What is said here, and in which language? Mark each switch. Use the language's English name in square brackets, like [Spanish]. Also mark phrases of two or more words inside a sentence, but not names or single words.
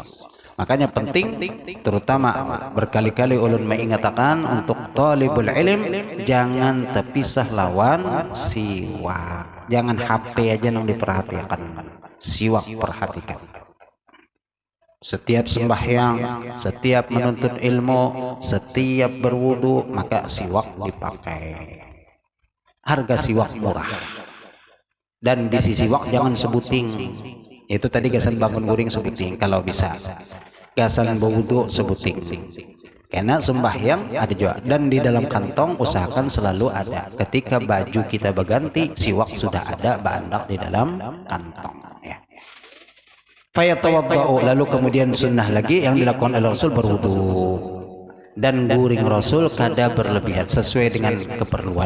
[Indonesian] Makanya penting, terutama berkali-kali ulun mengatakan untuk [Arabic] talibul ilm [Indonesian] jangan terpisah lawan siwak. Jangan HP aja yang diperhatikan, siwak perhatikan. Setiap sembahyang, setiap menuntut ilmu, setiap berwudu, maka siwak dipakai. Harga siwak murah. Dan bisi siwak jangan sebuting. [Banjar] Itu tadi gasan bangun guring sebuting kalau bisa. Gasan berwudu sebuting. [Indonesian] Karena sembahyang ada juga. Dan di dalam kantong usahakan selalu ada. Ketika baju kita berganti, siwak sudah ada baandak di dalam kantong. Ya. Fayatawadda'u, lalu kemudian sunnah lagi yang dilakukan oleh Rasul berwudu. Dan guring Rasul kada berlebihan sesuai dengan keperluan.